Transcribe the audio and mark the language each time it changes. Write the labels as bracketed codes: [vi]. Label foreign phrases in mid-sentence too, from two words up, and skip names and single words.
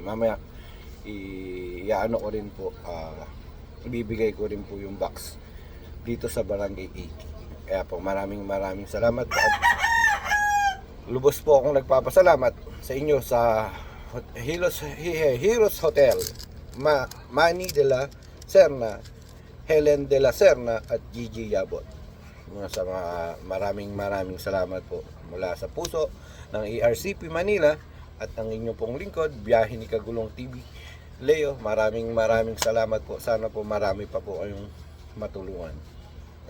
[tl] Mamaya iaano ko rin po, ibibigay ko rin po yung box dito sa Barangay 80. Kaya po maraming salamat po, at lubos po akong nagpapasalamat sa inyo sa Heroes Hotel, Manny de la Serna, Helen de la Serna at Gigi Yabot. Sa mga maraming salamat po mula sa puso ng ERCP Manila at ang inyong pong lingkod, Biyahe ni Kagulong TV, Leo. Maraming salamat po. Sana po marami pa po kayong matulungan.